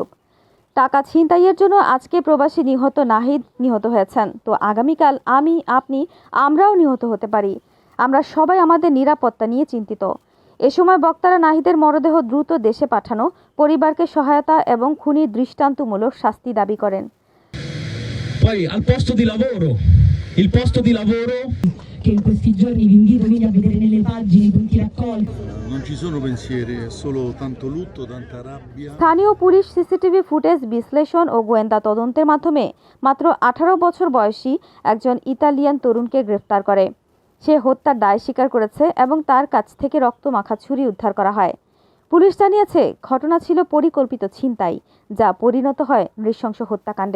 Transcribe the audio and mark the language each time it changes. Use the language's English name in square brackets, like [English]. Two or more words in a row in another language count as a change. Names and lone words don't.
[Bangla] টাকা ছিনতাইয়ের জন্য আজকে প্রবাসী নাহিদ নিহত হয়েছেন, তো আগামীকাল আমি, আপনি, আমরাও নিহত হতে পারি। আমরা সবাই আমাদের নিরাপত্তা নিয়ে চিন্তিত। এ সময় বক্তারা নাহিদের মরদেহ দ্রুত দেশে পাঠানো, পরিবারকে সহায়তা এবং খুনির দৃষ্টান্তমূলক শাস্তি দাবি করেন। [Italian] Poi al posto di lavoro, il posto di lavoro che in questi giorni vi invito quindi a vedere nelle pagine i punti raccolti. Non ci sono pensieri, è solo tanto lutto, tanta rabbia. [Bangla] স্থানীয় পুলিশ সিসিটিভি ফুটেজ বিশ্লেষণ ও গোয়েন্দা তদন্তের মাধ্যমে মাত্র ১৮ বছর বয়সী একজন ইতালিয়ান তরুণকে গ্রেফতার করে। সে হত্যার দায় স্বীকার করেছে এবং তার কাছ থেকে রক্তমাখা ছুরি উদ্ধার করা হয়। পুলিশ জানিয়েছে, ঘটনা ছিল পরিকল্পিত ছিনতাই, যা পরিণত হয় নৃশংস হত্যাকাণ্ডে।